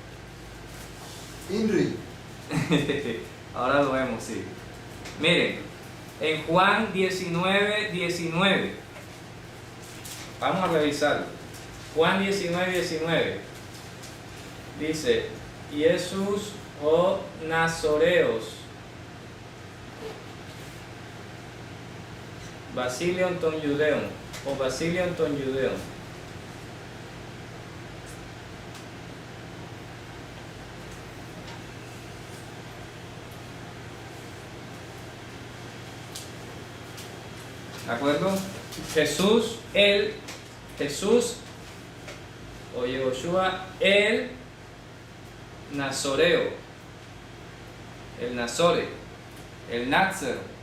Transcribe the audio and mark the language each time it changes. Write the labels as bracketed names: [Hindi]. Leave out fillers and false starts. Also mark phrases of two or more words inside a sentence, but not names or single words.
[Spanish] Inri. Ahora lo vemos, sí. Miren, en Juan 19:19. Vamos a revisarlo. Juan 19:19. Dice, Jesús [Greek] ο Ναζωραίος. Βασιλεύς των Ιουδαίων ο Βασιλεύς των Ιουδαίων. [Spanish] ¿De acuerdo? Jesús o Yehoshua el Nazoreo, el Nazore, el Natzer.